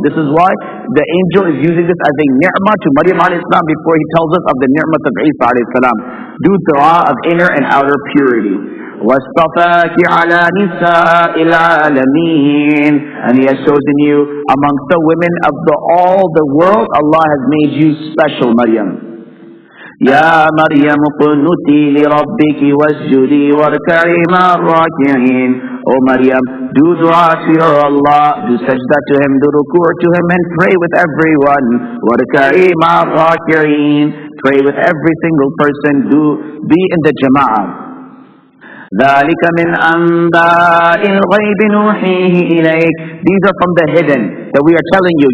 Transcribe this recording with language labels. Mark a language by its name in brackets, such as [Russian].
[English] This is why the angel is using this as a ni'mah to Maryam alayhi salam before he tells us of the ni'mah of Isa alayhi salam. Do dua of inner and outer purity. [Arabic] وَاصْطَفَاكِ عَلَى نِسَاءِ الْعَالَمِينَ, [English] and He has chosen you amongst the women of all the world. Allah has made you special, Maryam. [Arabic] يا مريم قنتي لربك واسجدي واركعي مع الراكعين. [English] O Maryam, do dua to your Allah, do sajda to Him, do ruku' to Him, and pray with everyone. [Arabic] واركعي مع الراكعين, [English] pray with every single person, be in the jama'ah. [Arabic] ذَلِكَ مِنْ أَنْبَاءِ الْغَيْبِ نُوحِيهِ إِلَيْكَ, [English] these are from the hidden that we are telling you.